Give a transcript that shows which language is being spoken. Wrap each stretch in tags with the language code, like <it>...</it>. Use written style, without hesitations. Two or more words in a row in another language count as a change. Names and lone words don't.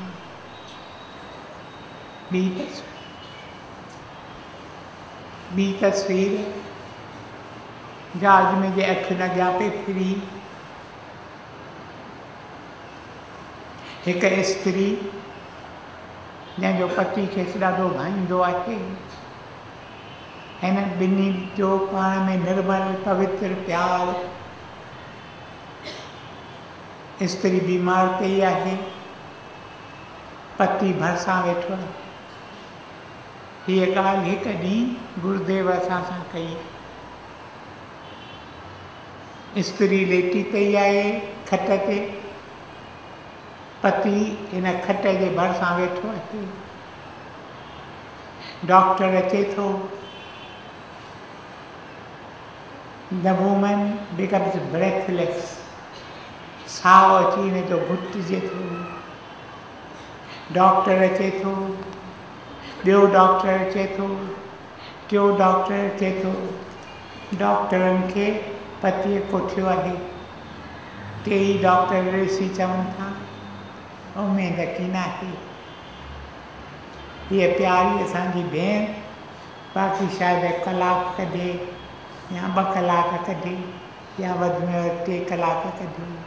<sd>ॿी तस्वीर जहाज में जे अखियुनि अॻियां पई फिरी, हिकु स्त्री जंहिंजो पति खेसि ॾाढो भाईंदो आहे। हिन ॿिन्ही जो पाण में निर्मल पवित्र प्यार। स्त्री बीमार पई आहे, पति भरिसां वेठो आहे। हीअ ॻाल्हि हिकु ॾींहुं गुरुदेव असां सां कई। स्त्री लेटी पई आहे खट ते, पति हिन खट जे भरिसां वेठो आहे। डॉक्टर अचे थो,</sd> <en>The woman becomes breathless.</en> <sd>साव अची वञे थो, घुटिजे थो। डॉक्टर अचे थो, ॿियो डॉक्टर अचे थो, टियों डॉक्टर अचे थो। डॉक्टरनि खे पतीअ कोठियो आहे। टेई डॉक्टर ॾिसी चवनि था उमेद की न आहे, हीअ प्यारी असांजी भेण बाक़ी शायदि कलाक कढे या 2 कलाक कढे या वधि में वधि 3 कलाक कढे।</sd>